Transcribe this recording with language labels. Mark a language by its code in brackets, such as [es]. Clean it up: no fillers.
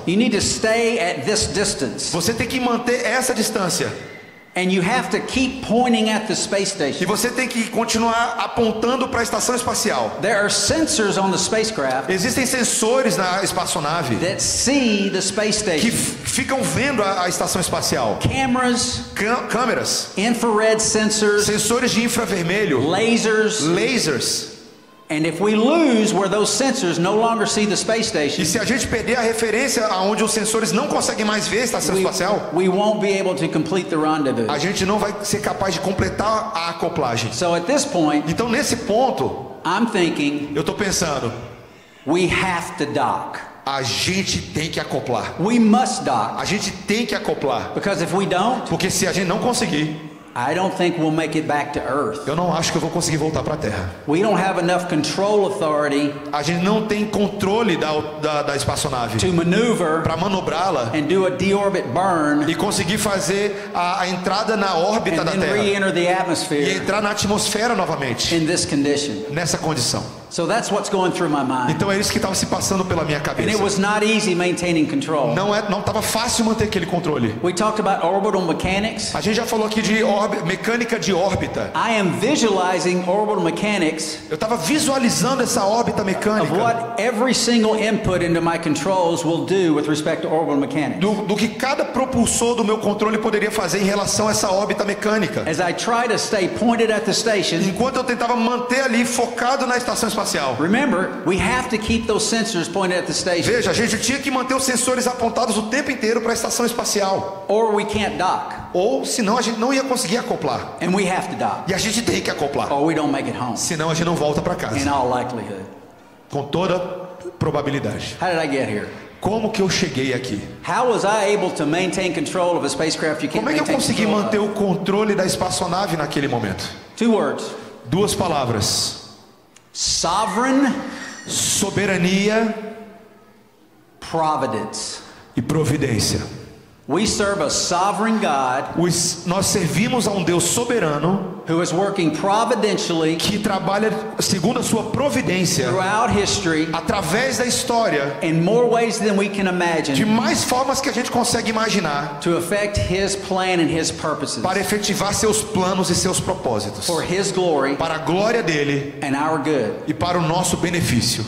[en] You need to stay at this distance. [pt] Você tem que manter essa distância. [en] And you have to keep pointing at the space [pt] E [en] station. [pt] você tem que continuar apontando para a estação espacial. [en] There are sensors on the spacecraft [pt] Existem sensores na espaçonave [en] that see the space [pt] que [en] station. [pt] ficam vendo a estação espacial. [en] Cameras, [pt] Câmeras, [en] infrared sensors, [pt] sensores de infravermelho, [en] lasers. [pt] lasers. [en] And if we lose where those sensors no longer see the space [pt] E [en] station, [pt] se a gente perder a referência aonde os sensores não conseguem mais ver a estação espacial, [en] we won't be able to complete the rendezvous. [pt] a gente não vai ser capaz de completar a acoplagem. [en] So at this point, [pt] Então nesse ponto, [en] I'm thinking [pt] eu estou pensando, [en] we have to dock. [pt] a gente tem que acoplar. [en] We must dock. [pt] A gente tem que acoplar. [en] Because if we don't, [pt] Porque se a gente não conseguir, [en] I don't think we'll make it back to Earth. [pt] eu não acho que eu vou conseguir voltar para a Terra. [en] We don't have enough control authority [pt] A gente não tem controle da espaçonave [en] to maneuver [pt] para manobrá-la [en] and do a deorbit burn [pt] e conseguir fazer a entrada na órbita [en] and [pt] da [en] then [pt] Terra [en] re-enter the [pt] e [en] atmosphere [pt] entrar na atmosfera novamente [en] in this condition. [pt] nessa condição. [en] So that's what's going through my mind. [pt] Então é isso que estava se passando pela minha [en] And [pt] cabeça. [en] it was not easy maintaining control. [pt] Não estava fácil manter aquele controle. [en] We talked about orbital mechanics. [pt] A gente já falou aqui de mecânica de órbita. [en] I am visualizing orbital mechanics [pt] Eu estava visualizando essa órbita [en] of [pt] mecânica [en] what every single input into my controls will do with respect to orbital mechanics. [pt] do que cada propulsor do meu controle poderia fazer em relação a essa órbita mecânica. [en] As I try to stay pointed at the station, [pt] Enquanto eu tentava manter ali focado na estação espacial. [en] remember, we have to keep those sensors pointed at the station, [pt] Veja, a gente tinha que manter os sensores apontados o tempo inteiro para a estação espacial. [en] or we can't dock, [pt] Ou senão a gente não ia conseguir acoplar. [en] and we have to dock, [pt] E a gente tem que acoplar. [en] or we don't make it home, [pt] Senão a gente não volta para [en] in [pt] casa. [en] all likelihood. [pt] Com toda probabilidade. [en] How did I get here? [pt] Como que eu cheguei aqui? [en] How was I able to maintain control of a spacecraft you can't [pt] Como é que eu [en] maintain [pt] consegui [en] control [pt] manter [en] of? [pt] o controle da espaçonave naquele momento? [en] 2 words: [pt] Duas palavras: [en] sovereign [pt] soberania [en] providence. [pt] e providência. [en] We serve a sovereign God [pt] Nós servimos a um Deus soberano [en] who is working providentially [pt] que trabalha segundo a sua providência [en] throughout history [pt] através da história [en] in more ways than we can [pt] de [en] imagine [pt] mais formas que a gente consegue imaginar [en] to affect His plan and His purposes [pt] para efetivar seus planos e seus propósitos [en] for His glory [pt] para a glória dele [en] and our good. [pt] e para o nosso benefício.